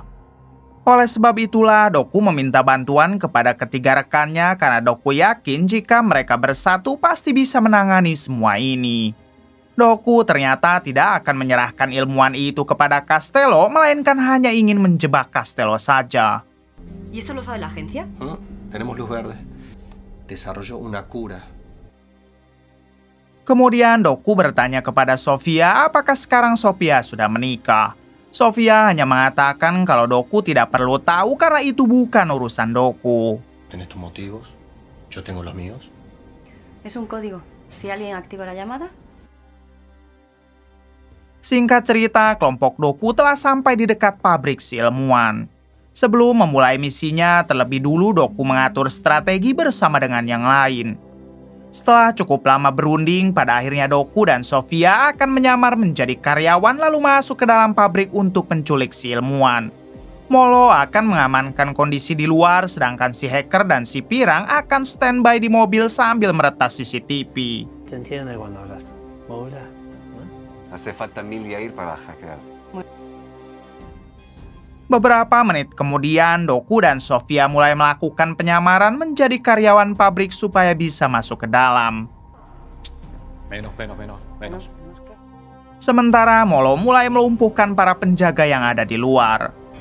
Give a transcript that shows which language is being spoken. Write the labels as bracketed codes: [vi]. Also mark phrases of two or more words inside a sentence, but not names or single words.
[id] Oleh sebab itulah Doku meminta bantuan kepada ketiga rekannya karena Doku yakin jika mereka bersatu pasti bisa menangani semua ini. Doku ternyata tidak akan menyerahkan ilmuwan itu kepada Castello, melainkan hanya ingin menjebak Castello saja. [es] ¿Y eso lo sabe la agencia? Tenemos luz verde. Desarrolló una cura. [id] Kemudian Doku bertanya kepada Sofia apakah sekarang Sofia sudah menikah. Sofia hanya mengatakan kalau Doku tidak perlu tahu karena itu bukan urusan Doku. [es] ¿Tienes tus motivos? Yo tengo los míos. Es un código. Si alguien activa la llamada. [id] Singkat cerita, kelompok Doku telah sampai di dekat pabrik si ilmuwan. Sebelum memulai misinya, terlebih dulu Doku mengatur strategi bersama dengan yang lain. Setelah cukup lama berunding, pada akhirnya Doku dan Sofia akan menyamar menjadi karyawan lalu masuk ke dalam pabrik untuk menculik si ilmuwan. Molo akan mengamankan kondisi di luar, sedangkan si hacker dan si pirang akan standby di mobil sambil meretas CCTV. [es] Te entiende cuando hablas. Hola. Hace falta 1000 Yair para hackear. [id] Beberapa menit kemudian, Doku dan Sofia mulai melakukan penyamaran menjadi karyawan pabrik supaya bisa masuk ke dalam. [es] Menos. [id] Sementara Molo mulai melumpuhkan para penjaga yang ada di luar.